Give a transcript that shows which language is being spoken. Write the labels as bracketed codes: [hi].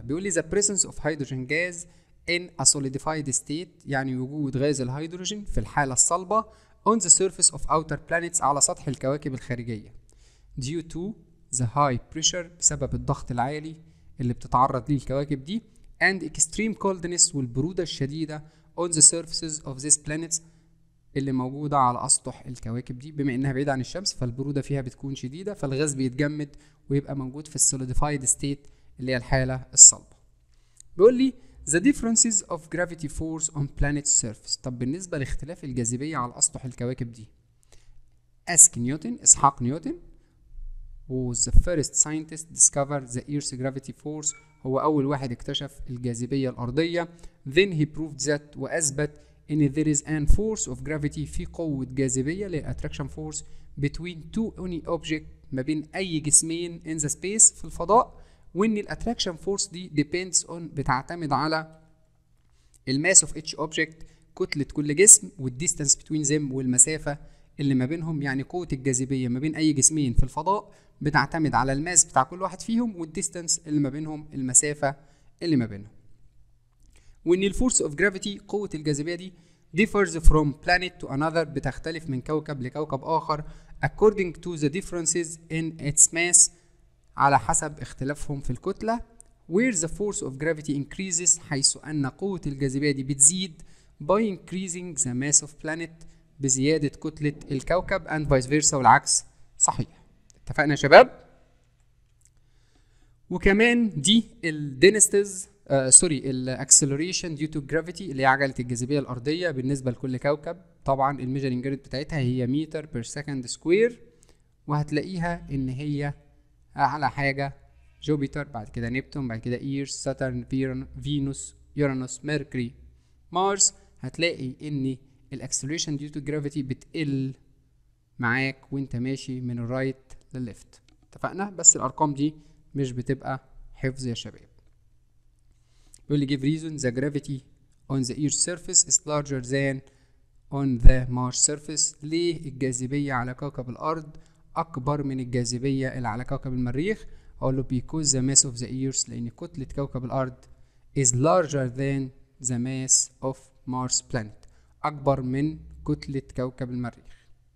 [ar] بيقول لي [en] the presence of hydrogen gas in a solidified state، [ar] يعني وجود غاز الهيدروجين في الحاله الصلبه [en] on the surface of outer planets، [ar] على سطح الكواكب الخارجيه [en] due to the high pressure، [ar] بسبب الضغط العالي اللي بتتعرض ليه الكواكب دي [en] and extreme coldness، [ar] والبرودة الشديدة [en] on the surfaces of these planets، [ar] اللي موجودة على أسطح الكواكب دي. بما إنها بعيدة عن الشمس فالبرودة فيها بتكون شديدة، فالغاز بيتجمد ويبقى موجود في السوليديفايد ستيت اللي هي الحالة الصلبة. بيقول لي [en] the differences of gravity force on planet's surface. [ar] طب بالنسبة لاختلاف الجاذبية على أسطح الكواكب دي، [en] إسحاق Newton was the first scientist discovered the Earth's gravity force. [ar] هو أول واحد اكتشف الجاذبية الأرضية. [en] Then he proved that [ar] وأثبت إن [en] there is an force of gravity [ar] في قوة جاذبية [en] attraction force between two any object [ar] ما بين أي جسمين [en] in the space [ar] في الفضاء، وإن الاتراكشن فورس دي [en] depends on [ar] بتعتمد على الماس [en] of each object [ar] كتلة كل جسم والديستانس [en] between them [ar] والمسافة اللي ما بينهم. يعني قوة الجاذبية ما بين أي جسمين في الفضاء بتعتمد على الماس بتاع كل واحد فيهم والديستانس اللي ما بينهم، المسافة اللي ما بينهم. وإن الفورس of gravity قوة الجاذبية دي [en] differs from planet to another [ar] بتختلف من كوكب لكوكب آخر [en] according to the differences in its mass [ar] على حسب اختلافهم في الكتلة. [en] where the force of gravity increases [ar] حيث أن قوة الجاذبية دي بتزيد [en] by increasing the mass of planet [ar] بزيادة كتلة الكوكب [en] and vice versa [ar] والعكس صحيح. اتفقنا يا شباب؟ وكمان دي الدينستيز الاكسلريشن ديو تو جرافيتي اللي هي عجلة الجاذبية الأرضية بالنسبة لكل كوكب. طبعا الميجرنج يونت بتاعتها هي متر بير سكند سكوير، وهتلاقيها إن هي أعلى حاجة جوبيتر، بعد كده نبتون، بعد كده ايرس، ساترن، فينوس، يورانوس، ميركوري، مارس. هتلاقي ان الاكسلريشن ديو تو جرافيتي بتقل معاك وانت ماشي من الرايت للليفت. اتفقنا؟ بس الارقام دي مش بتبقى حفظ يا شباب. بيقول لي [en] give reason the gravity on the earth's surface is larger than on the Mars surface. [ar] ليه الجاذبية على كوكب الارض اكبر من الجاذبية اللي على كوكب المريخ؟ اقول له [en] because the mass of the earth [ar] لان كتلة كوكب الارض [en] is larger than the mass of Mars planet [ar] اكبر من كتلة كوكب المريخ.